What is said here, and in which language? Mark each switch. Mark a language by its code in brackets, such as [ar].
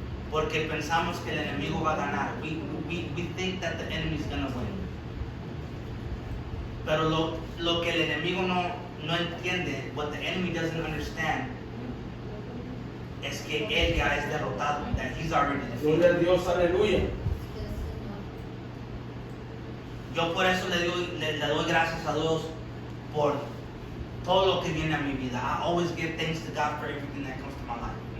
[es] Porque pensamos que el enemigo va a ganar. [en] We think that the enemy is going to win. [es] Pero lo que el enemigo no entiende, [en] what the enemy doesn't understand, [es] es que él ya es derrotado, [en] that he's already [es] Gloria a [en] defeated. [es] Dios, aleluya. Así es, Señor. Yo por eso le doy gracias a Dios por todo lo que viene a mi vida. [en] I always give thanks to God for everything that comes to my life.